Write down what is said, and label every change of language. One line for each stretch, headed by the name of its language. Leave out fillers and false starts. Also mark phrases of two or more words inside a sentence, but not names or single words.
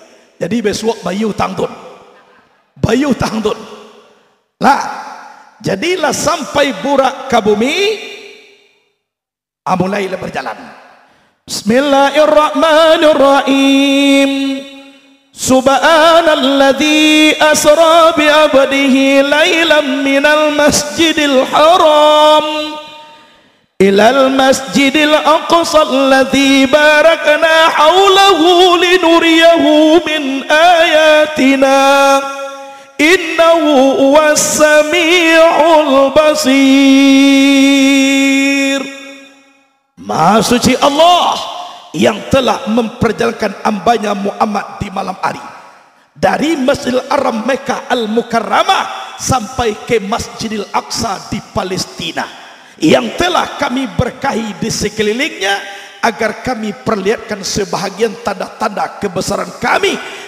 Indonesian: Jadi besok bayi utang tun, bayi utang tun lah. Jadilah sampai burak ke bumi, mulailah berjalan.
Arabic: Bismillahirrahmanirrahim. سبحان الذي أسرى بعبده ليلا من المسجد الحرام إلى المسجد الأقصى الذي باركنا حوله لنريه من آياتنا إنه هو السميع البصير.
Indonesian: Maha suci Allah yang telah memperjalankan hambanya Muhammad di malam hari dari Masjidil Haram Mekah Al-Mukarramah sampai ke Masjidil Aqsa di Palestina, yang telah kami berkahi di sekelilingnya agar kami perlihatkan sebahagian tanda-tanda kebesaran kami.